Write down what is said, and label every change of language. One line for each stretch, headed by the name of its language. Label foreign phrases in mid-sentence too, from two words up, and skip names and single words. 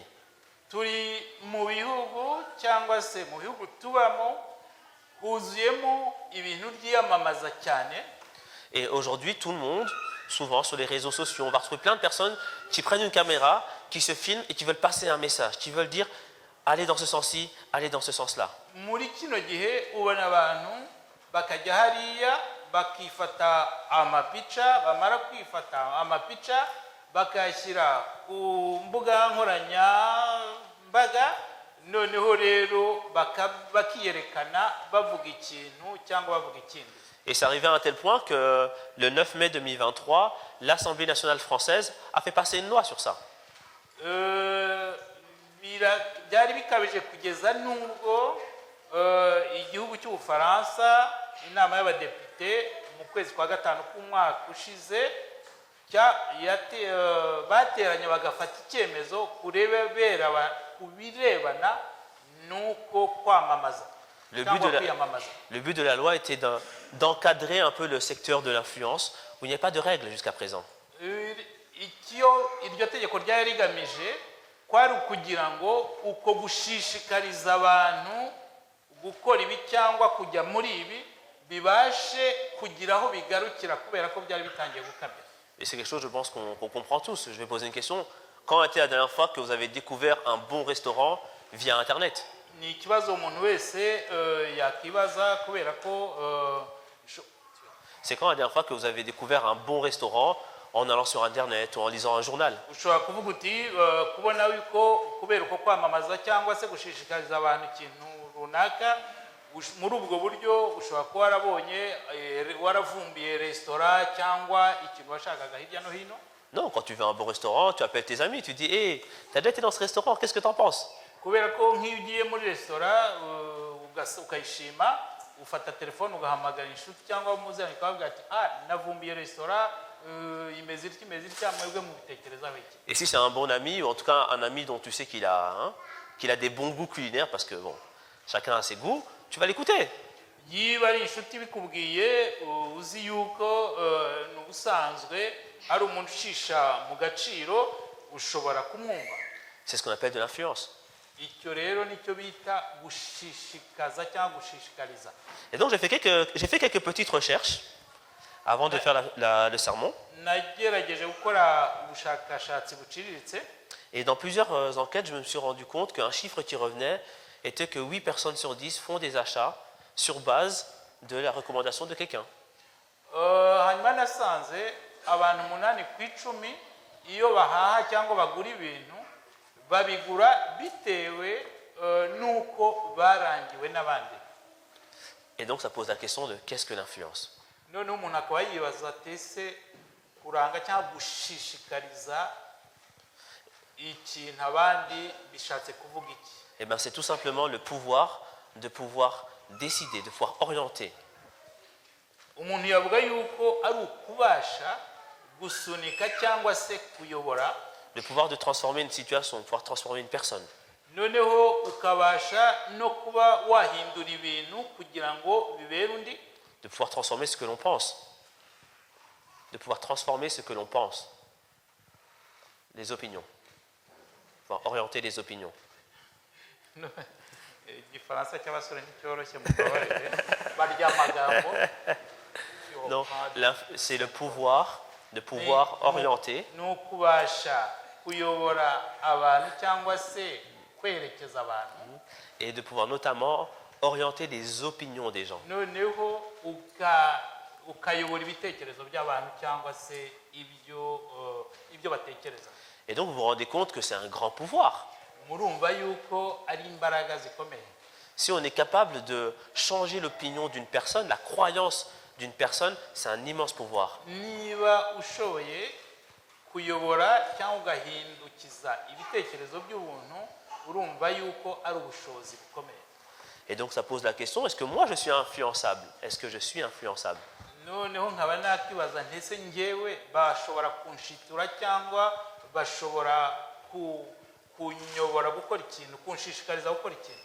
Kinyarwanda: Turi mu bihugu cyangwa se mu bihugu tubamo huzuyemo ibintu byiyamamaza cyane.
French: Et aujourd'hui, tout le monde, souvent sur les réseaux sociaux, on va retrouver plein de personnes qui prennent une caméra, qui se filment et qui veulent passer un message, qui veulent dire allez dans ce sens-ci, allez dans ce sens-là.
Kinyarwanda: Muri kino gihe ubona abantu bakajya hariya bakifata amapica, bamara kwifata amapica bakayashyira ku mbuga nkoranyambaga, noneho rero bakiyerekana bavuga ikintu cyangwa bavuga ikindi.
French: Et c'est arrivé à un tel point que le 9 mai 2023, l'Assemblée nationale française a fait passer une loi sur ça.
Kinyarwanda: Byari bikabije kugeza n'ubwo igihugu cy'Ubufaransa, inama y'abadepite mu kwezi kwa gatanu k'umwaka ushize bateranye bagafata icyemezo kubirebana n'uko kwamamaza.
French: Le but de la loi était d'encadrer un peu le secteur de l'influence où il n'y a pas de règles jusqu'à présent.
Kinyarwanda: Iryo tegeko ryari rigamije kwari ukugira ngo uko gushishikariza abantu gukora ibi cyangwa kujya muri ibi bibashe kugira aho bigarukira kubera ko byari bitangiye gukabya.
French: Et c'est quelque chose, je pense, qu'on comprend tous. Je vais poser une question. Quand était la dernière fois que vous avez découvert un bon restaurant via Internet?
Kinyarwanda: Ni ikibazo umuntu wese yakibaza kubera ko
French: c'est quand la dernière fois que vous avez découvert un bon restaurant en allant sur Internet ou en lisant un journal?
Kinyarwanda: ushobora kuvuga uti kubona yuko kubera uko kwamamaza cyangwa se gushishikariza abantu ikintu runaka, muri ubwo buryo ushobora kuba waravumbiye restaurant cyangwa ikintu washakaga hirya no hino.
French: Non, quand tu veux un bon restaurant, tu appelles tes amis, tu dis hey, t'as déjà été dans ce restaurant, qu'est-ce que t'en penses?
Kinyarwanda: Kubera ko nk'iyo ugiye muri restaurant ukayishima, ufata telefone ugahamagara inshuti cyangwa umuzanye ukavuga ati navumbiye restaurant imeze itya, mwebwe mubitekerezaho iki?
French: Et si c'est un bon ami, ou en tout cas un ami dont tu sais qu'il a des bons goûts culinaires, parce que bon, chacun a ses goûts, tu vas l'écouter.
Kinyarwanda: Yiba ari inshuti bikubwiye uzi yuko n'ubusanzwe ari umuntu ushisha mu gaciro, ushobora kumwumva.
French: C'est ce qu'on appelle de l'influence.
Kinyarwanda: Icyo rero nicyo bita gushishikaza cyangwa gushishikariza.
French: Et donc j'ai fait quelques petites recherches Avant de faire le sermon,
Kinyarwanda: nagerageje gukora ubushakashatsi buciriritse,
French: et dans plusieurs enquêtes, je me suis rendu compte qu'un chiffre qui revenait était que 8 personnes sur 10 font des achats sur base de la recommandation de quelqu'un.
Kinyarwanda: hanyuma nasanze abantu 8 ku 10 iyo bahaha cyangwa bagura ibintu babigura bitewe nuko barangiwe n'abandi.
French: Et donc ça pose la question de qu'est-ce que l'influence?
Kinyarwanda: none umuntu akaba yibaza ati ese kuranga cyangwa gushishikariza ikintu abandi bishatse kuvuga iki?
French: Eh bien, c'est tout simplement le pouvoir de pouvoir décider, de pouvoir orienter.
Kinyarwanda: umuntu yavuga yuko ari ukubasha gusunika cyangwa se kuyobora,
French: Le pouvoir de transformer une situation, de pouvoir transformer une personne.
Kinyarwanda: noneho ukabasha no kuba wahindura ibintu kugira ngo bibere undi,
French: De pouvoir transformer ce que l'on pense. De pouvoir transformer ce que l'on pense. Les opinions. Pouvoir orienter les opinions.
Kinyarwanda: igifaransa cy'abasore nticyoroshye mubabarire barya amagambo.
French: Non, c'est le pouvoir de pouvoir orienter
Kinyarwanda: ni ukubasha kuyobora abantu cyangwa se kwerekeza abantu,
French: et de pouvoir notamment orienter les opinions des gens.
Kinyarwanda: noneho ukayobora ibitekerezo by'abantu cyangwa se ibyo batekereza.
French: Et donc vous vous rendez compte que c'est un grand pouvoir.
Kinyarwanda: murumva yuko ari imbaraga zikomeye.
French: Si on est capable de changer l'opinion d'une personne, la croyance d'une personne, c'est un immense pouvoir.
Kinyarwanda: niba ushoboye kuyobora cyangwa ugahindukiza ibitekerezo by'ubuntu, urumva yuko ari ubushobozi bukomeye.
French: Et donc ça pose la question, est-ce que moi je suis influençable? Est-ce que je suis influençable?
Kinyarwanda: noneho nkaba nakwibaza ntese njyewe bashobora kunshitura cyangwa bashobora kunyobora gukora ikintu, kunshishikariza gukora ikintu.